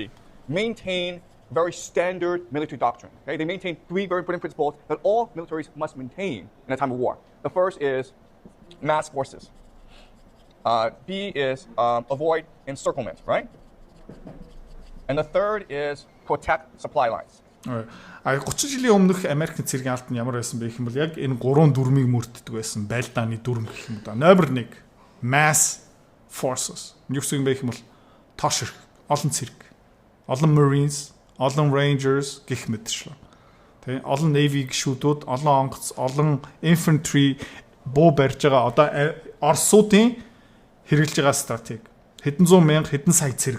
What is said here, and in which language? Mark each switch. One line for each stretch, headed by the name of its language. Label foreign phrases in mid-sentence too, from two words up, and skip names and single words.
English: Maintain very standard military doctrine. Okay? They maintain three very important principles that all militaries must maintain in a time of war. The first is mass forces. B is avoid encirclement, right? And the third is protect supply lines.
Mongolian: 30 жилийн өмнөх Америкийн цэргийн албан ямар байсан бэ гэх юм бол яг энэ 3 дүрмийг мөрддөг байсан. Байлдааны дүрм гэх юм да. Номер 1
English: mass forces.
Mongolian: Юу гэсэн юм бэ гэх юм бол тоош хэрэг, олон цэрэг, олон Marines, олон Rangers гэх мэтчлээ. Тэ олон Navy гишүүдүүд, олон онгоц, олон infantry буу барьж байгаа одоо Оросуудын хэрэгжилж байгаа стратеги. Хэдэн зуун мянга, хэдэн сая цэрэг.